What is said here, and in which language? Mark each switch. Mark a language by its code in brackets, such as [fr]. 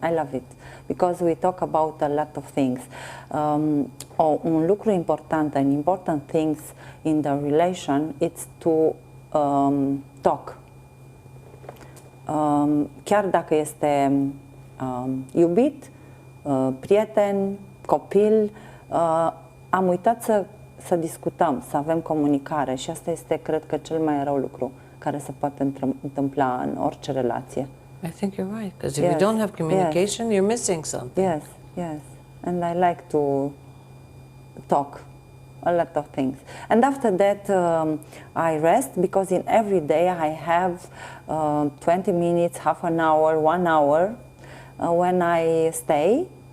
[en] I love it because we talk about a lot of things. [ro] Un lucru important [en] and important things in the relation it's to talk. [ro] Chiar dacă este iubit, prieten, copil, am uitat să discutăm, să avem comunicare și asta este, cred că, cel mai rău lucru care se poate întâmpla în orice relație. [en] I think you're right, because if you don't have communication, you're missing something. Yes, yes. And I like to talk a lot of things. And after that, I rest because in every day I have 20 minutes, half an hour, 1 hour when I stay.